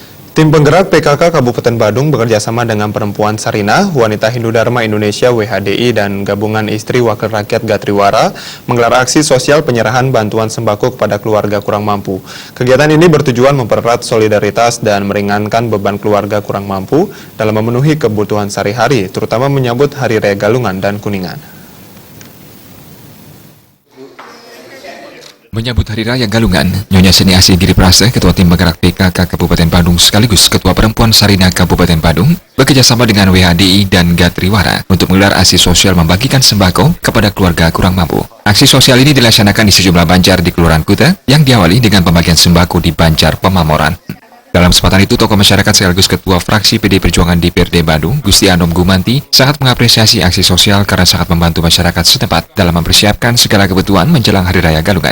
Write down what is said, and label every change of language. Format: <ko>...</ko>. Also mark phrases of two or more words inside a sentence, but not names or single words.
<id>Tim penggerak PKK Kabupaten Badung bekerjasama dengan Perempuan Sarinah, Wanita Hindu Dharma Indonesia WHDI, dan Gabungan Istri Wakil Rakyat Gatriwara menggelar aksi sosial penyerahan bantuan sembako kepada keluarga kurang mampu. Kegiatan ini bertujuan mempererat solidaritas dan meringankan beban keluarga kurang mampu dalam memenuhi kebutuhan sehari-hari, terutama menyambut Hari Raya Galungan dan Kuningan. Menyambut Hari Raya Galungan, Nyonya Seniasi Giriprasa, Ketua Tim Penggerak PKK Kabupaten Badung sekaligus Ketua Perempuan Sarinah Kabupaten Badung, bekerjasama dengan WHDI dan Gatriwara untuk menggelar aksi sosial membagikan sembako kepada keluarga kurang mampu. Aksi sosial ini dilaksanakan di sejumlah banjar di Kelurahan Kuta yang diawali dengan pembagian sembako di Banjar Pemamoran. Dalam kesempatan itu, tokoh masyarakat sekaligus Ketua Fraksi PD Perjuangan DPRD Badung, Gusti Anom Gumanti, sangat mengapresiasi aksi sosial karena sangat membantu masyarakat setempat dalam mempersiapkan segala kebutuhan menjelang Hari Raya Galungan.</id>